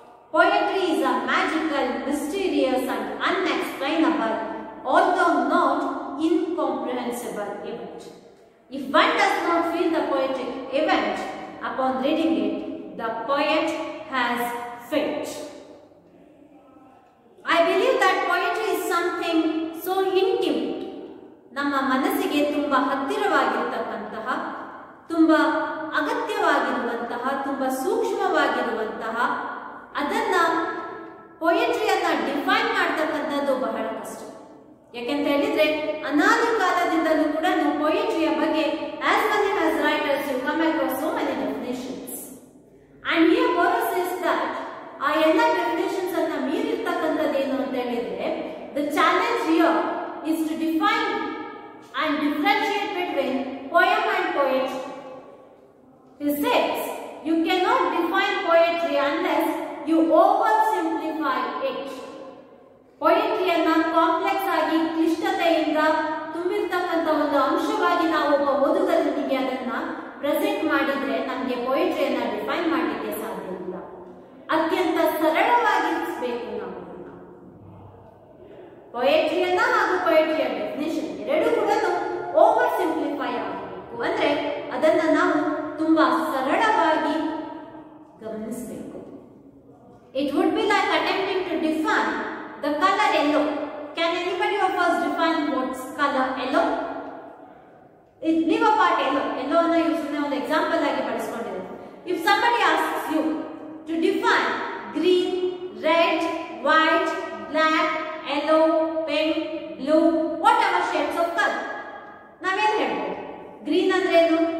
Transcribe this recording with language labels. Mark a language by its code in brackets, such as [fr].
[en] Poetry is a magical, mysterious and unexplainable, although not incomprehensible event. If one does not feel the poetic event upon reading it, the poet has failed. I believe that poetry is something so intimate, [kn] ನಮ್ಮ ಮನಸ್ಸಿಗೆ ತುಂಬಾ ಹತ್ತಿರವಾಗಿರತಕ್ಕಂತಹ, ತುಂಬಾ ಅಗತ್ಯವಾಗಿರುವಂತಹ, ತುಂಬಾ ಸೂಕ್ಷ್ಮವಾಗಿರುವಂತಹ, ಅದನ್ನ ಪೊಯೆಟ್ರಿಯನ್ನ define ಮಾಡ್ತಕ್ಕಂಥದ್ದು ಬಹಳ ಕಷ್ಟ. ಯಾಕೆಂತ ಹೇಳಿದ್ರೆ ಅನಾದಿ ಕಾಲದಿಂದಲೂ ಕೂಡ ಪೊಯೆಟ್ರಿಯ ಬಗ್ಗೆ [en] as many as writers you come across so many definitions, and here Boros says that [kn] ಆ ಎಲ್ಲ ಡೆಫಿನೇಷನ್ಸ್ ಅನ್ನ ಮೀರಿರ್ತಕ್ಕಂಥದ್ದೇನು ಅಂತ ಹೇಳಿದ್ರೆ, [en] the challenge here is to define and differentiate between poem and poetry. He says you cannot define poetry unless you oversimplify it. [kn] ಪೊಯೆಟ್ರಿಯನ್ನ complex ಆಗಿ ಕ್ಲಿಷ್ಟತೆಯಿಂದ ತುಂಬಿರ್ತಕ್ಕಂಥ ಒಂದು ಅಂಶವಾಗಿ ನಾವು ಒಬ್ಬ ಓದುಗರಿಗೆ ಅದನ್ನ ಪ್ರೆಸೆಂಟ್ ಮಾಡಿದ್ರೆ ನಮಗೆ ಪೊಯೆಟ್ರಿಯನ್ನ ಡಿಫೈನ್ ಮಾಡಲಿಕ್ಕೆ ಸಾಧ್ಯ ಇಲ್ಲ. ಅತ್ಯಂತ ಸರಳವಾಗಿರಿಸಬೇಕು ನಾವು ಪೊಯೆಟ್ರಿಯನ್ನ ಹಾಗೂ ಪೊಯೆಟ್ರಿಯ ಡೆಫಿನೇಷನ್ ಎರಡೂ ಕೂಡ ಓವರ್ ಸಿಂಪ್ಲಿಫೈ ಆಗಬೇಕು. ಅಂದ್ರೆ ಅದನ್ನ ನಾವು ತುಂಬಾ ಸರಳವಾಗಿ ಗಮನಿಸಬೇಕು. [en] It would be like attempting to define the color yellow. Can anybody of us define what's color yellow? Leave apart yellow. [kn] Yellow [hi] na usne [kn] ಒಂದು ಎಕ್ಸಾಂಪಲ್ ಆಗಿ ಬಳಸ್ಕೊಂಡಿರೋದು. [en] If somebody asks you to define green, red, white, black, yellow, pink, blue, whatever shades of color, [kn] ನಾವೇನು ಹೇಳ್ಬೋದು? Green ಅಂದ್ರೆ ಏನು?